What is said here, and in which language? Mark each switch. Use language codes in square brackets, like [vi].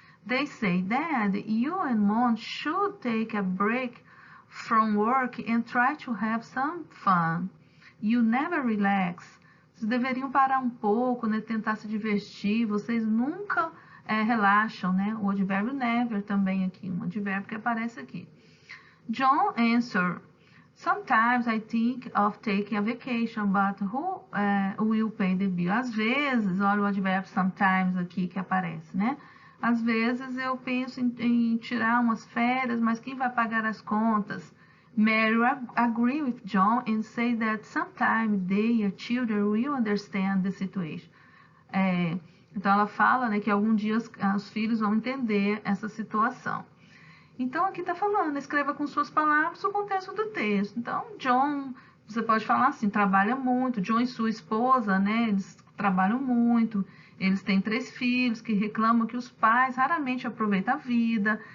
[en] They say, Dad, you and Mom should take a break from work and try to have some fun. You never relax. [pt] Vocês deveriam parar um pouco, né, tentar se divertir. Vocês nunca relaxam, né? O advérbio never também aqui, um advérbio que aparece aqui. [en] John answer, sometimes I think of taking a vacation, but who will pay the bill? [pt] Às vezes, olha o advérbio sometimes aqui que aparece, né? Às vezes eu penso em tirar umas férias, mas quem vai pagar as contas? [en] Mary agree with John and say that sometime their children will understand the situation. [pt] Então ela fala, né, que algum dia os filhos vão entender essa situação. Então aqui está falando, escreva com suas palavras o contexto do texto. Então John, você pode falar assim, trabalha muito. John e sua esposa, né, eles trabalham muito, eles têm 3 filhos que reclamam que os pais raramente aproveitam a vida.